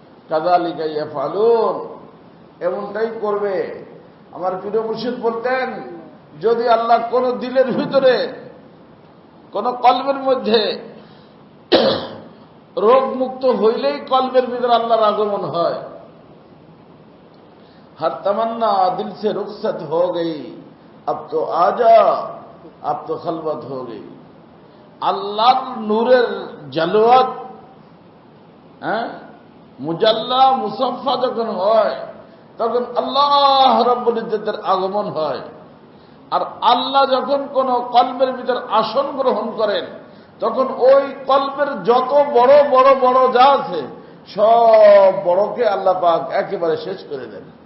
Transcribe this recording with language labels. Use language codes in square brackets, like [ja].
[ar] কাযালিকা ইয়াফআলুন, [bn] এমনটাই করবে। আমার পীর মুর্শিদ বলতেন, যদি আল্লাহ কোন দিলের ভিতরে, কোন কলবের মধ্যে রোগ মুক্ত হইলেই কলবের ভিতরে আল্লাহর আগমন হয়। [hi] हर तमन्ना दिल से रुखसत हो गई, अब तो आजा, अब तो खलवत हो गई। [bn] আল্লাহর নূরের জালওয়াত, মুজাল্লা মুসাফফা যখন হয়, তখন আল্লাহ রাব্বুল ইজ্জতের আগমন হয়। আর আল্লাহ যখন কোন কলবের ভিতর আসন গ্রহণ করেন, তখন ওই কলবের যত বড় বড় বড় যা আছে, সব বড়কে আল্লাহ পাক একেবারে শেষ করে দেন।